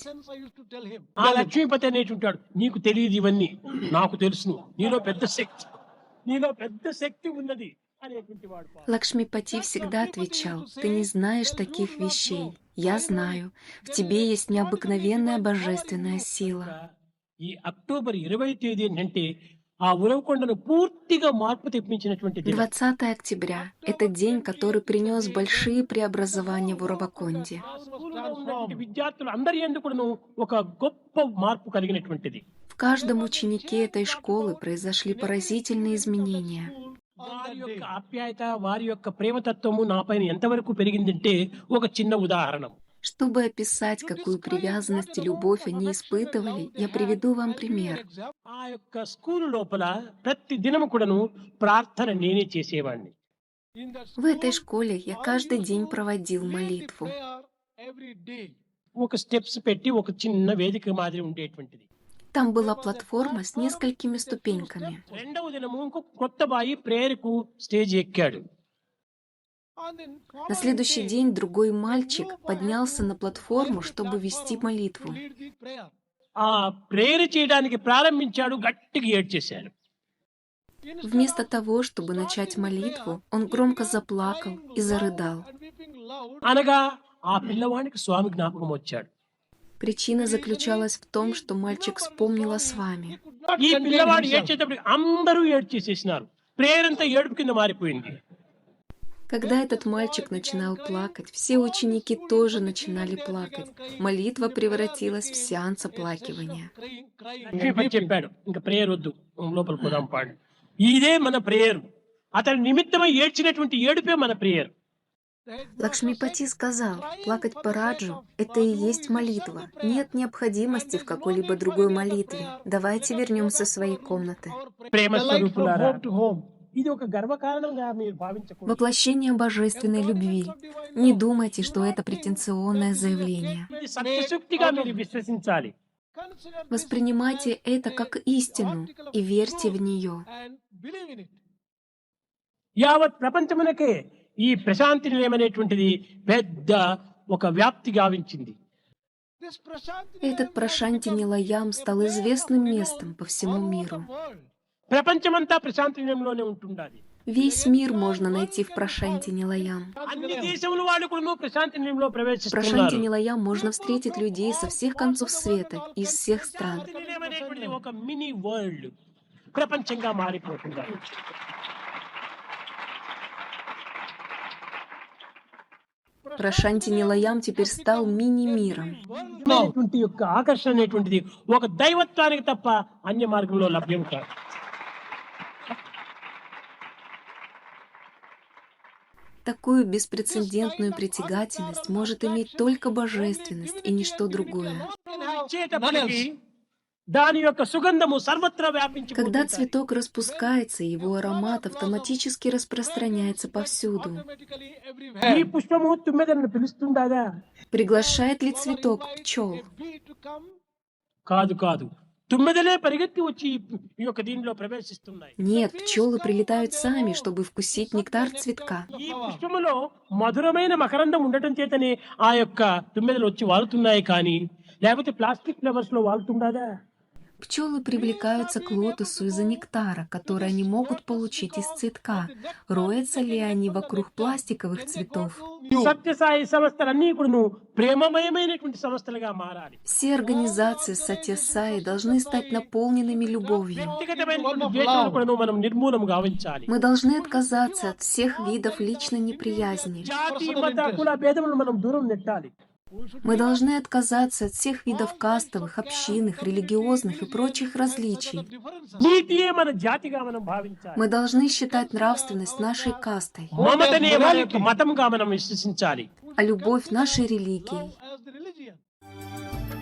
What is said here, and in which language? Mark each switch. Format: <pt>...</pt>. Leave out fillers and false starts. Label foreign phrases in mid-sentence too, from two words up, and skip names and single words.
<te>ఆ లక్ష్మీపతి అనేటువంటి వాడు, నీకు తెలియదు ఇవన్నీ, నాకు తెలుసు, నీలో పెద్ద శక్తి ఉన్నది అనేటువంటి వాడు.</te> <ru>Лакшмипати всегда отвечал: «Ты не знаешь таких вещей. Я знаю. В тебе есть необыкновенная божественная сила».</ru> <te>ఈ అక్టోబర్ 20 తేదీ అంటే ఆ ఉరవకొండను పూర్తిగా మార్పు తెప్పించినటువంటి దినం.</te> <ru>20 октября — это день, который принес большие преобразования в Ураваконде.</ru> <te>స్కూల్లో ఉన్నటువంటి విద్యార్థులు అందరి యందు ఒక గొప్ప మార్పు కలిగినటువంటిది.</te> <ru>В каждом ученике этой школы произошли поразительные изменения.</ru> <te>వారి యొక్క ఆప్యాయత, వారి యొక్క ప్రేమతత్వము నాపైన ఎంతవరకు పెరిగిందంటే ఒక చిన్న ఉదాహరణ.</te> <ru>Чтобы описать, какую привязанность и любовь они испытывали, я приведу вам пример.</ru> <te>ఆ యొక్క స్కూల్ లోపల ప్రతి దినము కూడాను ప్రార్థన నేనే చేసేవాడిని.</te> <ru>В этой школе я каждый день проводил молитву.</ru> <te>ఒక స్టెప్స్ పెట్టి ఒక చిన్న వేదిక మాదిరి ఉండేటువంటిది.</te> <ru>Там была платформа с несколькими ступеньками.</ru> <te>రెండవ దినము ఇంకొక కొత్త</te> <en>boy prayer-ku stage</en> <te>ఎక్కాడు.</te> <ru>На следующий день другой мальчик поднялся на платформу, чтобы вести молитву.</ru> <te>ఆ ప్రేయర్ చేయడానికి ప్రారంభించాడు, గట్టిగా ఏడ్చేశాడు.</te> <ru>Вместо того, чтобы начать молитву, он громко заплакал и зарыдал.</ru> <te>అనగా ఆ పిల్లవానికి స్వామి జ్ఞాపకం వచ్చాడు.</te> <ru>Причина заключалась в том, что мальчик вспомнил о свами.</ru> <te>ఈ పిల్లవాడు ఏడ్చేటప్పుడు అందరూ ఏడ్చేసేసినారు. ప్రేయర్ అంతా ఏడుపు కింద మారిపోయింది.</te> <ru>Когда этот мальчик начинал плакать, все ученики тоже начинали плакать. Молитва превратилась в сеанс оплакивания.</ru> <te>లక్ష్మీపతి చెప్పాడు, ఇంకా ప్రేయర్ వద్దు, లోపల పోదాం పాడు. ఇదే మన ప్రేయర్. అతని నిమిత్తమై ఏడ్చినటువంటి ఏడుపే మన ప్రేయర్.</te> <ru>Лакшмипати сказал, плакать по Раджу — это и есть молитва. Нет необходимости в какой-либо другой молитве. Давайте вернемся в свои комнаты.</ru> <te>ప్రేమ స్వరూపులారా, ఇది ఒక గర్వకారణంగా మీరు భావించకూడదు.</te> <ru>Воплощение божественной любви. Не думайте, что это претенциозное заявление.</ru> <te>ఇది సత్యశక్తిగా మీరు విశ్వసించాలి.</te> <ru>Воспринимайте это как истину и верьте в нее.</ru> <te>యావత్ ప్రపంచమునకే ఈ ప్రశాంతి నిలయం అనేటువంటిది పెద్ద ఒక వ్యాప్తి గావించింది.</te> <ru>Этот Прашанти Нилаям стал известным местом по всему миру.</ru> <te>ప్రపంచమంతా ప్రశాంతి నిలయంలోనే ఉంటుండాలి.</te> <ru>Весь мир можно найти в Прашанти Нилаям.</ru> <te>అన్ని దేశముల వాళ్ళు కూడా ప్రశాంతి నిలయంలో</te> <ru>В Прашанти</ru> <te>ప్రవేశిస్తున్నారు.</te> <ru>Нилаям можно встретить людей со всех концов света, из всех стран.</ru> <te>ప్రశాంతి నిలయం అనేటువంటిది ఒక</te> <en>mini world</en> <te>ప్రపంచంగా మారిపోతున్నారు.</te> <ru>Прашанти Нилаям теперь стал мини-миром.</ru> <te>అనేటువంటి యొక్క ఆకర్షణ అనేటువంటిది ఒక దైవత్వానికి తప్ప అన్య మార్గంలో లభ్యం కాదు.</te> <ru>Такую беспрецедентную притягательность может иметь только божественность и ничто другое.</ru> <te>ఇచ్చేటప్పటికి దాని యొక్క సుగంధము సర్వత్రా వ్యాపించి</te> <ru>Когда цветок распускается, его аромат автоматически распространяется повсюду.</ru> <te>ఈ పుష్పము తుమ్మెదలను పిలుస్తుందా?</te> <ru>Приглашает ли цветок пчел?</ru> <te>కాదు కాదు, తుమ్మెదలే పరిగెత్తి వచ్చి ఈ యొక్క దీనిలో ప్రవేశిస్తున్నాయి.</te> <ru>Нет, пчелы прилетают сами, чтобы вкусить нектар цветка.</ru> <te>ఈ పుష్పములో మధురమైన మకరందం ఉండటం చేతనే ఆ యొక్క తుమ్మెదలు వచ్చి వాలుతున్నాయి, కానీ లేకపోతే</te> <en>plastic flowers</en> <te>లో వాలుతుందా?</te> <ru>Пчелы привлекаются к лотосу из-за нектара, который они могут получить из цветка. Роются ли они вокруг пластиковых цветов?</ru> <te>సత్యసాయి సంస్థలన్నీ కూడా ప్రేమమయమైనటువంటి సంస్థలుగా మారాలి.</te> <ru>Все организации Сатья Саи должны стать наполненными любовью.</ru> <te>వ్యక్తిగతమైనటువంటి ద్వేషాలను కూడా మనం నిర్మూలం గావించాలి.</te> <ru>Мы должны отказаться от всех видов личной неприязни.</ru> <te>జాతి మత కుల భేదములను మనం దూరం నెట్టాలి.</te> <ru>Мы должны отказаться от всех видов кастовых, общинных, религиозных и прочих различий.</ru> <te>నీతియే మన జాతిగా మనం భావించాలి.</te> <ru>Мы должны считать нравственность нашей кастой,</ru> <te>మమతనే మన యొక్క మతంగా మనం విశ్వసించాలి.</te> <ru>а любовь нашей религией.</ru>